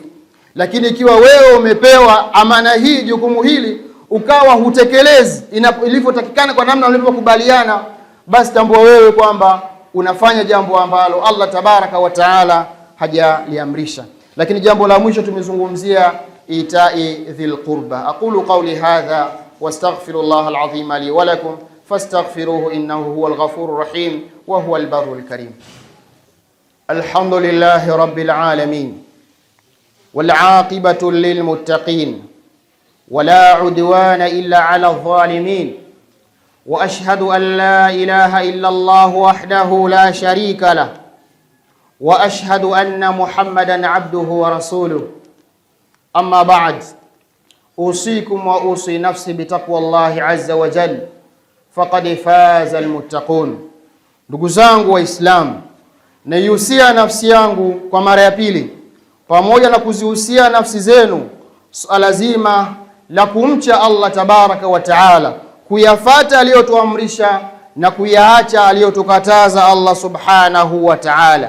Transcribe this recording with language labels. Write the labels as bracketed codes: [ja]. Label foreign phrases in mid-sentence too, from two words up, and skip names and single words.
[sw] Lakini ikiwa wewe umepewa amana hii, jukumu hili, ukawa hutekelezi ilivyotakikana kwa namna ulivyokubaliana, basi tambua wewe kwamba unafanya jambo ambalo Allah [ar] تبارك وتعالى [sw] hajaliamrisha. Lakini jambo la mwisho tumezungumzia [ar] إيتاء ذي القربى. أقول قولي هذا وأستغفر الله العظيم لي ولكم فاستغفروه إنه هو الغفور الرحيم وهو البر الكريم. الحمد لله رب العالمين والعاقبة للمتقين ولا عدوان إلا على الظالمين وأشهد أن لا إله إلا الله وحده لا شريك له وأشهد أن محمدا عبده ورسوله. أما بعد، أوصيكم وأوصي نفسي بتقوى الله عز وجل فقد فاز المتقون. [sw] Ndugu zangu Waislamu, naihusia nafsi yangu kwa mara ya pili, pamoja na kuzihusia nafsi zenu, swala zima la kumcha Allah [ar] تبارك وتعالى, [sw] kuyafata aliyotuamrisha na kuyaacha aliyotukataza Allah [ar] سبحانه وتعالى.